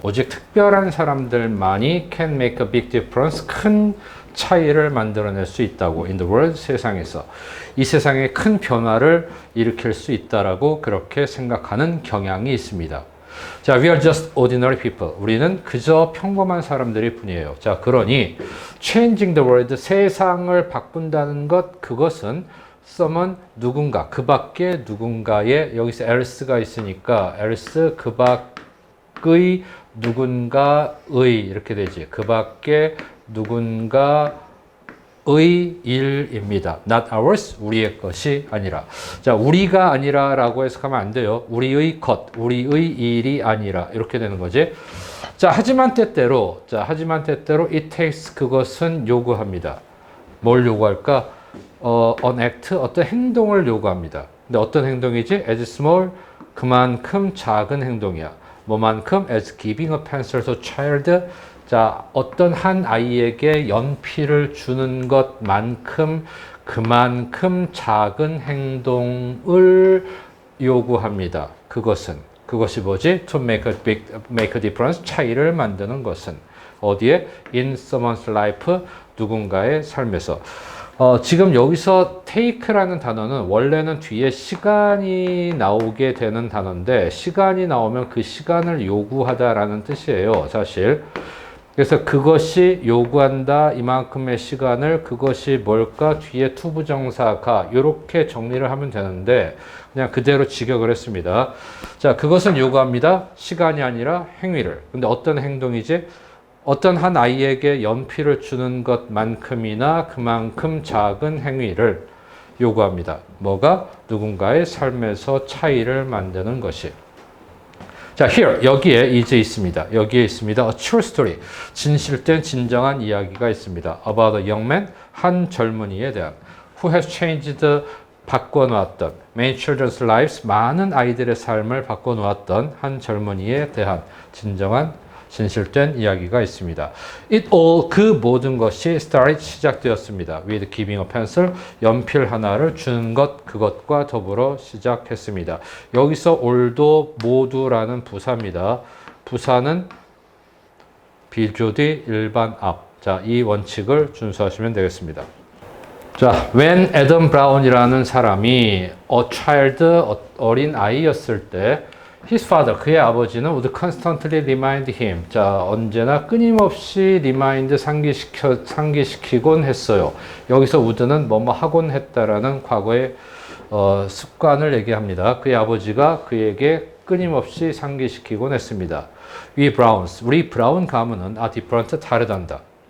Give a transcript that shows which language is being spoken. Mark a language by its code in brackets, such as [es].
[ko] 오직 특별한 사람들만이 [en] can make a big difference. [ko] 큰 차이를 만들어낼 수 있다고. [en] In the world, [ko] 세상에서. 이 세상에 큰 변화를 일으킬 수 있다라고 그렇게 생각하는 경향이 있습니다. [en] 자, we are just ordinary people. [ko] 우리는 그저 평범한 사람들일 뿐이에요. 자, 그러니 [en] changing the world, [ko] 세상을 바꾼다는 것, 그것은 [en] someone, [ko] 누군가, 그 밖에 누군가의, 여기서 else가 있으니까 else, 그 밖의 누군가의 이렇게 되지. 그 밖에 누군가의 일입니다. [en] Not ours, [ko] 우리의 것이 아니라. 자, 우리가 아니라 라고 해석하면 안 돼요. 우리의 것, 우리의 일이 아니라 이렇게 되는 거지. 자, 하지만 때때로 [en] it takes, [ko] 그것은 요구합니다. 뭘 요구할까? [en] an act, [ko] 어떤 행동을 요구합니다. 근데 어떤 행동이지? [en] as small, [ko] 그만큼 작은 행동이야. 뭐만큼? [en] as giving a pencil to a child. [ko] 자, 어떤 한 아이에게 연필을 주는 것만큼 그만큼 작은 행동을 요구합니다. 그것이 뭐지? [en] To make a difference, [ko] 차이를 만드는 것은 어디에? [en] In someone's life, [ko] 누군가의 삶에서. 지금 여기서 take라는 단어는 원래는 뒤에 시간이 나오게 되는 단어인데, 시간이 나오면 그 시간을 요구하다라는 뜻이에요, 사실. 그래서 그것이 요구한다, 이만큼의 시간을, 그것이 뭘까? 뒤에 투부정사가, 이렇게 정리를 하면 되는데 그냥 그대로 직역을 했습니다. 자, 그것은 요구합니다. 시간이 아니라 행위를. 근데 어떤 행동이지? 어떤 한 아이에게 연필을 주는 것만큼이나 그만큼 작은 행위를 요구합니다. 뭐가? 누군가의 삶에서 차이를 만드는 것이. 자, here, 여기에 이제 있습니다. 여기에 있습니다. [en] A true story. [ko] 진실된 진정한 이야기가 있습니다. [en] About a young man, [ko] 한 젊은이에 대한. [en] Who has changed, [ko] 바꿔놓았던. [en] Many children's lives, [ko] 많은 아이들의 삶을 바꿔놓았던 한 젊은이에 대한 진실된 이야기가 있습니다. [en] It all, [ko] 그 모든 것이 [en] started, [ko] 시작되었습니다. [en] With giving a pencil, [ko] 연필 하나를 주는 것, 그것과 더불어 시작했습니다. 여기서 all도 모두라는 부사입니다. 부사는 비조디 일반 앞. 자, 이 원칙을 준수하시면 되겠습니다. [en] 자, when Adam Brown이라는 사람이 a child, [ko] 어린 아이였을 때 [en] His father, [ko] 그의 아버지는 [en] would constantly remind him. [ko] 자, 언제나 끊임없이 remind, 상기시키곤 했어요. 여기서 would는 뭐뭐 하곤 했다라는 과거의 습관을 얘기합니다. 그의 아버지가 그에게 끊임없이 상기시키곤 했습니다. [en] We Browns, [ko] 우리 브라운 가문은 [en] are different, [ko] 다르단다.